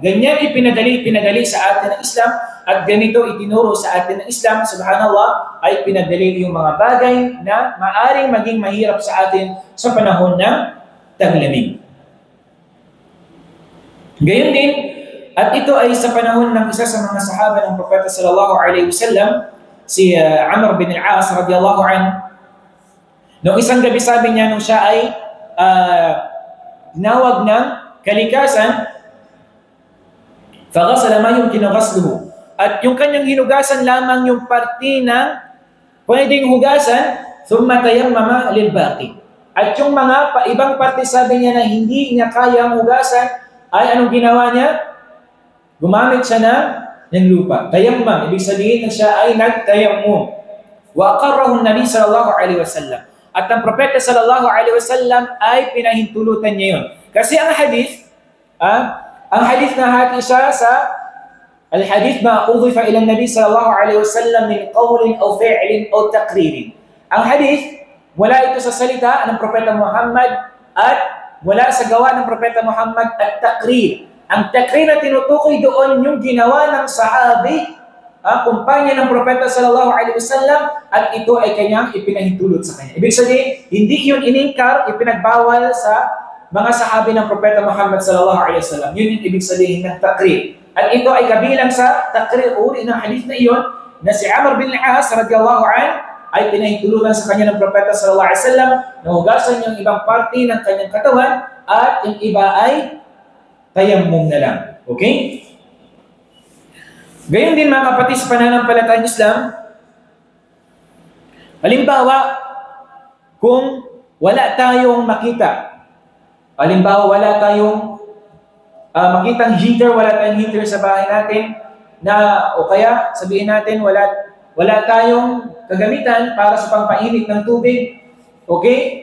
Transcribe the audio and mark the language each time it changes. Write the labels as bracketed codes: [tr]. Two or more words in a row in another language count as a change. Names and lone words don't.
[tl] Ganyan pinadali sa atin ng Islam at ganito itinuro sa atin ng Islam, subhanallah, ay pinadali yung mga bagay na maaring maging mahirap sa atin sa panahon ng taglamig. Gayon din, at ito ay sa panahon ng isa sa mga sahaba ng Propeta [ar] صلى الله عليه وسلم, [tl] si Amr bin al-As [ar] رضي الله عنه. [tl] Noong isang gabi sabi niya nung siya ay tinawag ng kalikasan, [ar] فَغَسَلَ مَا يُمْكِنُ غَسْلُهُ. [tl] At yung kanyang hinugasan lamang yung parte na pwedeng hugasan, [ar] ثُمَّ تَيَمَّمَ لِلْبَاقِ. [tl] At yung mga ibang parte sabi niya na hindi niya kayang hugasan, ay anong ginawa niya? Gumamit siya ng lupa. Tayammam, ibig sabihin na siya ay nagtayammum. [ar] وَأَقَرَّهُ النَّبِي صلى الله عليه وسلم. [tl] At ang Propeta [ar] صلى الله عليه وسلم [tl] ay pinahintulutan niya yun. Kasi ang hadith na hati siya sa [ar] الحديث ما أضيف إلى النبي صلى الله عليه وسلم من قول أو فعل أو تقرير. [tl] Ang hadith, wala ito sa salita ng Propeta Muhammad at wala sa gawa ng Propeta Muhammad at taqrir. Ang taqrir na tinutukoy doon yung ginawa ng sahabi, kumpanya ng Propeta [ar] صلى الله عليه وسلم, [tl] at ito ay kanyang ipinahintulot sa kanya. Ibig sabihin, hindi yun iningkar, ipinagbawal sa mga sahabi ng Propeta Muhammad [ar] صلى الله عليه وسلم. [tl] Yun yung ibig sabihin ng taqrir. At ito ay kabilang sa taqrir uri ng hadith na iyon na si Amr bin al-As [ar] رضي الله عنه [tl] ay pinahintulutan sa kanya ng Propeta [ar] صلى الله عليه وسلم [tl] na hugasan yung ibang parte ng kanyang katawan at yung iba ay tayammum na lang. Okay? Gayon din mga kapatid sa pananampalatayang Islam, halimbawa, kung wala tayong makita, halimbawa, wala tayong makitang heater, wala tayong heater sa bahay natin, o kaya sabihin natin wala tayong kagamitan para sa pampainit ng tubig, okay?